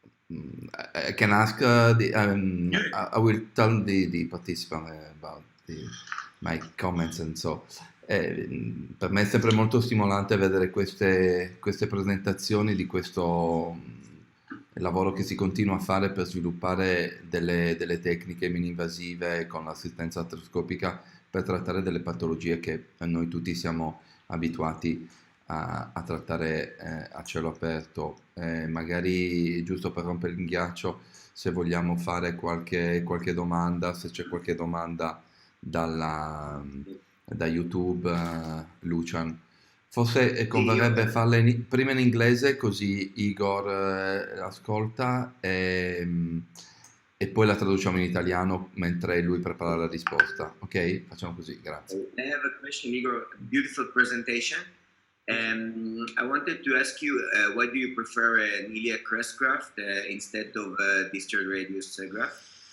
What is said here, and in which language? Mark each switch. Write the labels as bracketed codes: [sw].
[en] I can ask I will tell the participant about my comments and so. [it] Per me è sempre molto stimolante vedere queste presentazioni di questo lavoro che si continua a fare per sviluppare delle tecniche mini-invasive con l'assistenza artroscopica per trattare delle patologie che noi tutti siamo abituati a trattare a cielo aperto. Magari, giusto per rompere il ghiaccio, se vogliamo fare qualche domanda, se c'è qualche domanda da YouTube, Lucian. Forse converrebbe farle prima in inglese, così Igor ascolta, e poi la traduciamo in italiano mentre lui prepara la risposta. Ok? Facciamo così, grazie. [en] I have a question, Igor. Beautiful presentation. I wanted to ask you, why do you prefer an iliac crest graft instead of a distal radius graft?